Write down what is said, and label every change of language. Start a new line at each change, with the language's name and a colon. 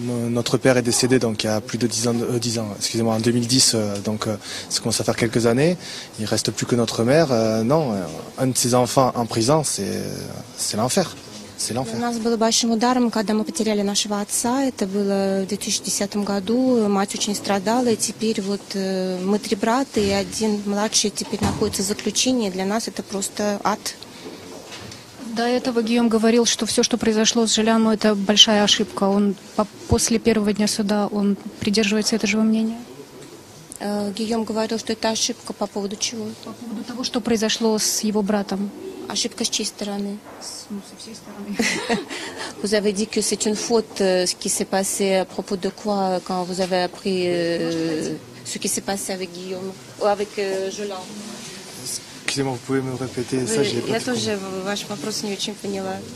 French: Notre père est décédé donc il y a plus de 10 ans, excusez-moi, en 2010, donc ça commence à faire quelques années. Il reste plus que notre mère. Non, un de ses enfants en prison, c'est l'enfer. C'est l'enfer.
Russian: У нас было большим ударом, когда мы потеряли нашего отца. Это было в 2010 году. Мать очень страдала, и теперь вот мы 3 брата, и один младший теперь находится в заключении. Для нас это просто ад. До этого Гийом говорил, что все, что произошло с Желяном, это большая ошибка. Он после первого дня суда он придерживается этого же мнения? Гийом говорил, что это ошибка по поводу чего? По поводу того, что произошло с его братом. Ошибка с чьей стороны? Со всей стороны.
French: Vous avez dit que c'est une faute, ce qui s'est passé à propos de quoi quand vous avez appris ce qui s'est passé avec Guillaume, ou avec Jolan? Excusez-moi, vous pouvez me répéter ça, je l'ai
Russian: Я
French: pas trop
Russian: тоже ваш вопрос не очень поняла.